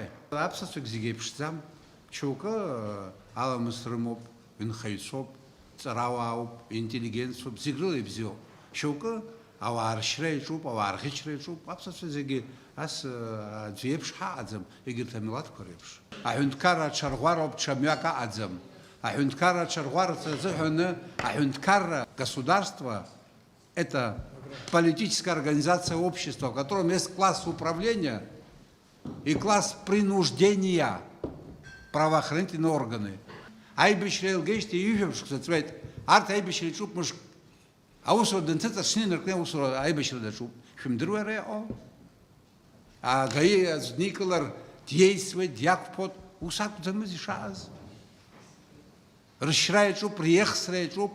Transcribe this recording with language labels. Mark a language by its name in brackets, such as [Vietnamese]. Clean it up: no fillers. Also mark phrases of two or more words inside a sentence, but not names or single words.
[Abkhazian] Аԥсацәак зегьы еиԥшӡам. Шьоукы аламыс рымоуп, инхаҩцәоуп, ҵарауаауп, интеллигенциоуп, зегь рыла ибзиоуп. Шьоукы ауаа ршьра иаҿуп, ауаа рӷьычра иаҿуп. Аԥсацәа зегьы ас аӡәы иеиԥш ҳаҟаӡам, егьырҭ амилаҭқәа реиԥш. Аҳәынҭқарра аҽарӷәароуп, ҽа мҩак аҟаӡам. Аҳәынҭқарра аҽарӷәарацы азыҳәаны аҳәынҭқарра [Russian] государство – это политическая организация общества, в котором есть класс управления и класс принуждения, правоохранительные органы. [Abkhazian] Аибашьра еилгеижьҭеи ижәабжьқәа ҵуеит. Арҭ аибашьра иаҿуп мышк. Аусура данҭыҵыршны инаркны аусура аибашьра даҿуп. Шәымдыруеи ара иҟоу? Агаи аӡә дникылар диеисуеит, диақәԥоит. Ус акәӡамыз ишааз. Рышьра иаҿуп, реихсра иаҿуп.